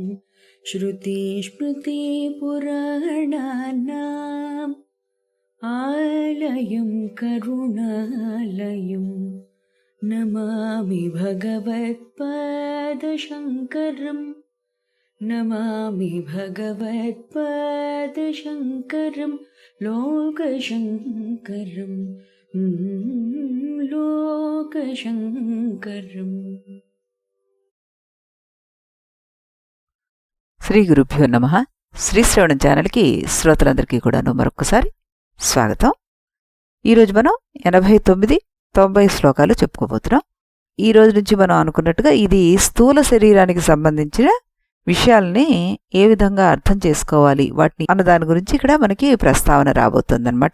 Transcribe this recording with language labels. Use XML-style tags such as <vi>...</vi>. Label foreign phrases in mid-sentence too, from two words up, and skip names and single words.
<sa>श्रुतिस्मृतिपुराणानाम् आलयं करुणालयं नमामि भगवत्पादशङ्करं नमामि भगवत्पादशङ्करं लोकशङ्करं लोकशङ्करम्। శ్రీ గురుభ్యో నమః.</sa> <te>శ్రీ శ్రవణం ఛానల్కి శ్రోతలందరికీ కూడాను మరొకసారి స్వాగతం. ఈరోజు మనం 89, 90 శ్లోకాలు చెప్పుకోబోతున్నాం. ఈ రోజు నుంచి మనం అనుకున్నట్టుగా ఇది స్థూల శరీరానికి సంబంధించిన విషయాల్ని ఏ విధంగా అర్థం చేసుకోవాలి వాటిని అన్న దాని గురించి ఇక్కడ మనకి ప్రస్తావన రాబోతుందన్నమాట.</te>